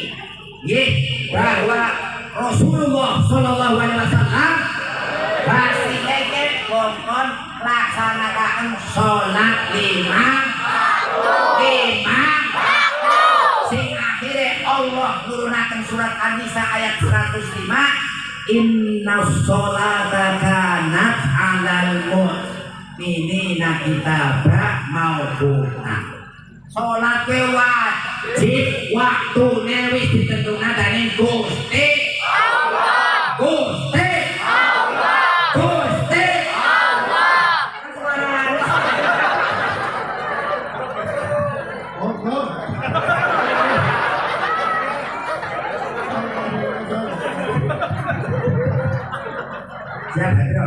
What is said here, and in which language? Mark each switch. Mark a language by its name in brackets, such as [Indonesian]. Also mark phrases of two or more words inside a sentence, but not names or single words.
[Javanese] Nggih, bahwa Rasulullah [Arabic] صلى الله عليه وسلم [Javanese] hasilnya ke kongkon laksanakan sholat lima sing akhirnya Allah nurunaken surat An-Nisa ayat 105 [Arabic] إن الصلاة كانت على المؤمنين كتابا موقوتا. [Javanese] Salat wajib Jik waktune wis ditentukan dening Gusti Allah. Gusti Allah. Gusti Allah. [Indonesian] Siap, Bro.